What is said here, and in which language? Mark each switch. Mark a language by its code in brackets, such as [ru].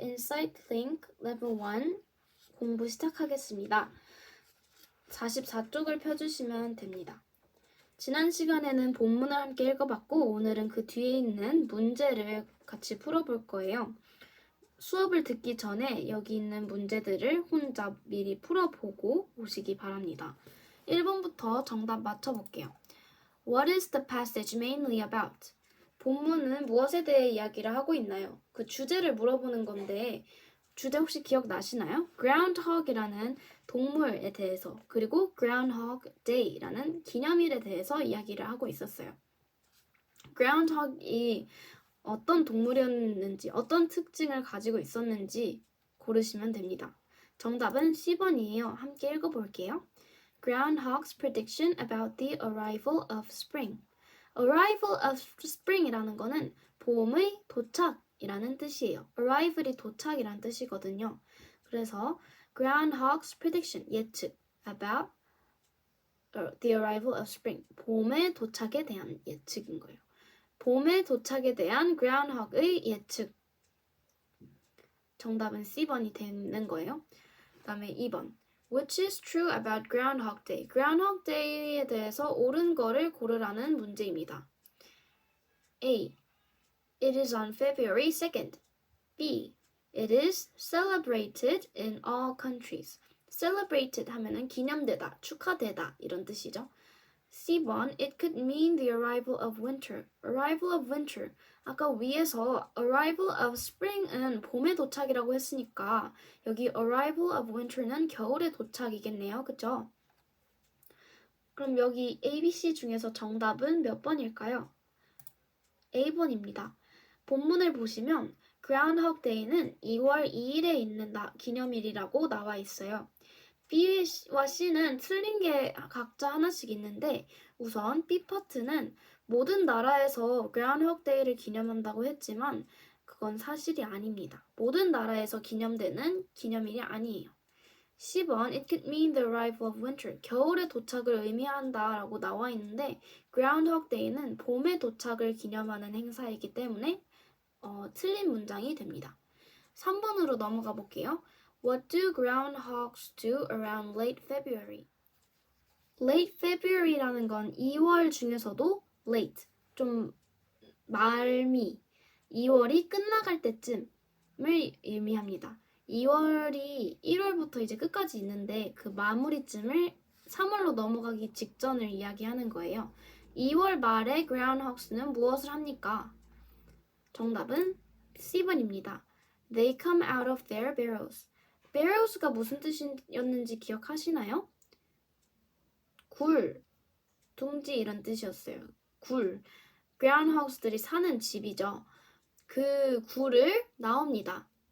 [ko] Insight Link Level 1 공부 시작하겠습니다. 44쪽을 펴주시면 됩니다. 지난 시간에는 본문을 함께 읽어봤고 오늘은 그 뒤에 있는 문제를 같이 풀어볼 거예요. 수업을 듣기 전에 여기 있는 문제들을 혼자 미리 풀어보고 오시기 바랍니다. 1번부터 정답 맞춰볼게요. [en] What is the passage mainly about? [ko] 본문은 무엇에 대해 이야기를 하고 있나요? 그 주제를 물어보는 건데 주제 혹시 기억나시나요? Groundhog이라는 동물에 대해서 그리고 Groundhog Day라는 기념일에 대해서 이야기를 하고 있었어요. Groundhog이 어떤 동물이었는지 어떤 특징을 가지고 있었는지 고르시면 됩니다. 정답은 C번이에요. 함께 읽어볼게요. [en] Groundhog's prediction about the arrival of spring. Arrival of spring [ko] 이라는 거는 봄의 도착이라는 뜻이에요. Arrival이 도착이라는 뜻이거든요. 그래서 [en] Groundhog's prediction, [ko] 예측 [en] about the arrival of spring, [ko] 봄의 도착에 대한 예측인 거예요. 봄의 도착에 대한 Groundhog의 예측. 정답은 C번이 되는 거예요. 그 다음에 2번. [en] Which is true about Groundhog Day? [ko] Groundhog Day에 대해서 옳은 거를 고르라는 문제입니다. [en] A. It is on February 2nd. B. It is celebrated in all countries. [ko] Celebrated 하면은 기념되다, 축하되다 이런 뜻이죠. C번. [en] It could mean the arrival of winter. Arrival of winter. [ko] 아까 위에서 [en] arrival of spring [ko] 은 봄의 도착이라고 했으니까 여기 [en] arrival of winter [ko] 는 겨울의 도착이겠네요. 그죠? 그럼 여기 A, B, C 중에서 정답은 몇 번일까요? A번입니다. 본문을 보시면 Groundhog Day는 2월 2일에 있는 기념일이라고 나와 있어요. B와 C는 틀린 게 각자 하나씩 있는데 우선 B 파트는 모든 나라에서 Groundhog Day를 기념한다고 했지만 그건 사실이 아닙니다. 모든 나라에서 기념되는 기념일이 아니에요. [en] C번 It could mean the arrival of winter. [ko] 겨울의 도착을 의미한다라고 나와 있는데 Groundhog Day는 봄의 도착을 기념하는 행사이기 때문에 틀린 문장이 됩니다. 3번으로 넘어가 볼게요. [en] What do groundhogs do around late February? [ko] Late February라는 건 2월 중에서도 late, 좀 말미, 2월이 끝나갈 때쯤을 의미합니다. 2월이 1월부터 이제 끝까지 있는데 그 마무리쯤을 3월로 넘어가기 직전을 이야기하는 거예요. 2월 말에 groundhogs는 무엇을 합니까? 정답은 C번입니다. [en] They come out of their burrows. [ko] burrows가 무슨 뜻이었는지 기억하시나요? 굴, 둥지 이런 뜻이었어요. 굴, groundhogs들이 사는 집이죠. 그 굴을 나옵니다.